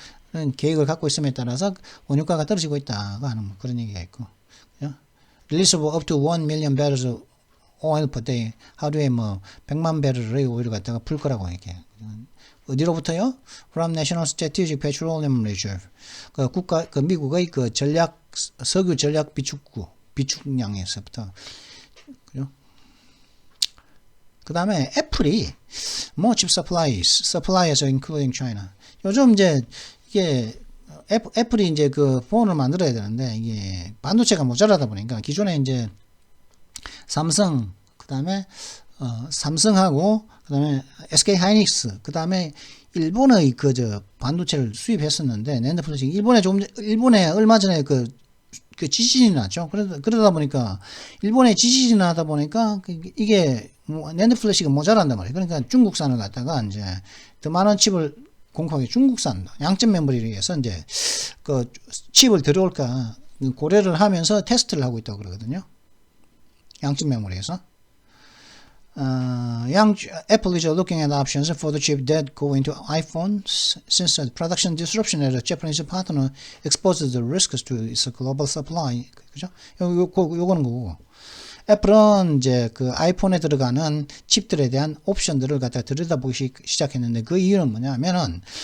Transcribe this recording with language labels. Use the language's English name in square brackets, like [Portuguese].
[Korean] 그냥 계획을 갖고 있음에 따라서 원유가가 떨어지고 있다고 하는 그런 얘기가 있고, 그죠? [English] Release of up to 1 million barrels of oil per day. [Korean] 하루에 뭐 100만 배럴의 오일을 갖다가 풀 거라고 이렇게. 어디로부터요? [English] From National Strategic Petroleum Reserve. [Korean] 미국의 전략 석유 전략 비축량에서부터. 그죠? 그 다음에 애플이 [English] more chip suppliers including China. [Korean] 요즘 이제 이게 애플이 이제 그 폰을 만들어야 되는데 이게 반도체가 모자라다 보니까 기존에 이제 삼성 그다음에 삼성하고 그다음에 SK 하이닉스 그다음에 일본의 반도체를 수입했었는데 낸드 플래시 일본에 얼마 전에 그 지진이 났죠. 그러다 보니까 일본에 지진이 나다 보니까 이게 낸드 플래시가 모자란단 말이에요. 그러니까 중국산을 갖다가 이제 더 많은 칩을 공급하기 중국산 양점 메모리를 위해서 이제 그 칩을 들어올까 고려를 하면서 테스트를 하고 있다고 그러거든요. 양점 메모리에서. [English] Apple is looking at options for the chip that go into iPhones since the production disruption at a Japanese partner exposes the risks to its global supply. [Korean] 그죠? 요거는 거고. 애플은 이제 그 아이폰에 들어가는 칩들에 대한 옵션들을 갖다 들여다보기 시작했는데 그 이유는 뭐냐면은